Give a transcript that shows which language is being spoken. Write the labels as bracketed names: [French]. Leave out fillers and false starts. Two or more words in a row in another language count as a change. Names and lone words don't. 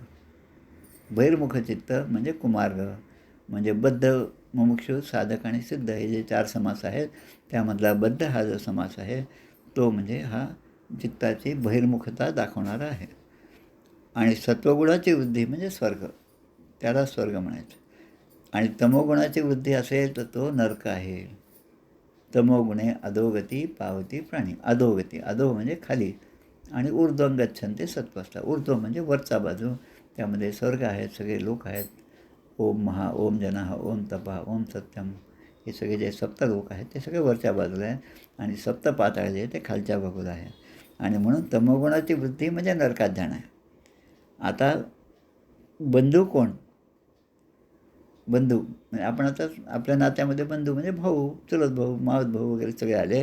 [Marathi] बहिर्मुख चित्त म्हणजे कुमार्ग, म्हणजे बद्ध, मुमुक्षु, साधक आणि सिद्ध हे जे 4 समास आहेत, त्यामधला बद्ध हा जो समास आहे तो म्हणजे हा चित्ताची बहिर्मुखता दाखवणारा आहे. आणि सत्वगुणाची वृद्धी म्हणजे स्वर्ग, त्याला स्वर्ग म्हणायचं. आणि तमोगुणाची वृद्धी असेल तर तो नरक आहे. तमोगुणे अधोगती पावती प्राणी. अधोगती, अधो म्हणजे खाली, आणि [Sanskrit] ऊर्ध्वं गच्छन्ते सत्त्वस्था. [Marathi] ऊर्ध्व म्हणजे वरचा बाजू, त्यामध्ये स्वर्ग आहेत, सगळे लोक आहेत. [Sanskrit] ओम महा, ओम जनः, ओम तपः, ओम सत्यम, [Marathi] हे सगळे जे सप्तलोक आहेत ते सगळे वरच्या बाजूला आहेत, आणि सप्तपाताळ जे ते खालच्या बाजूला आहे. आणि म्हणून तमोगुणाची वृद्धी म्हणजे नरकात जाणं आहे. आता बंधू कोण, बंधू म्हणजे आपण आता आपल्या नात्यामध्ये बंधू म्हणजे भाऊ, चुलत भाऊ, मावस भाऊ वगैरे सगळे आले.